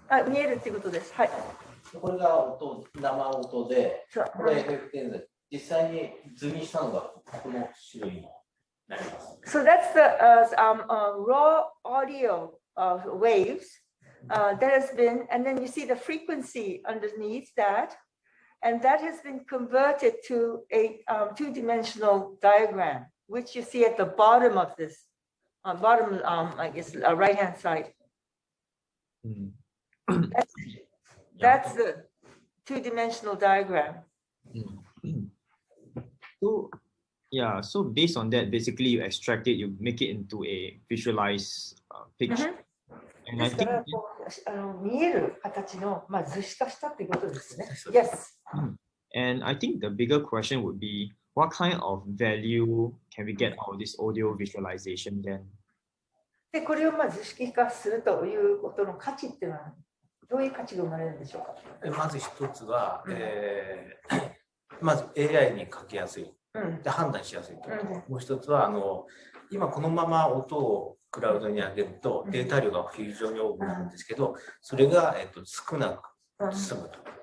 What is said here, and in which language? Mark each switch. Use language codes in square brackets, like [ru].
[ja] 見えるっていうことです。はい。これが生音で、これ FFT で実際に図にしたのがこの種類になります。 [en] So that's the raw audio waves that has been, and then you see the frequency underneath that, and that has been converted to a two-dimensional diagram, which you see at the bottom of this, bottom, I guess, right-hand side. Mm. That's the two-dimensional diagram. So, yeah, so based on that, basically you extract it, you make it into a visualized picture. And I [ja] ですか [en] think [ja] らこう見える形の、図式化したっていうことですね。 [en] Yes. And I think the bigger question would be, what kind of value can we get out of this audio visualization then? [ja] で、これを図式化するということの価値っていうのは、どういう価値が生まれるんでしょうか。まず一つは、まず AI に書きやすい。で判断しやすいと。もう一つは今このまま音をクラウドに上げるとデータ量が非常に多くなるんですけど、それが少なく済むと。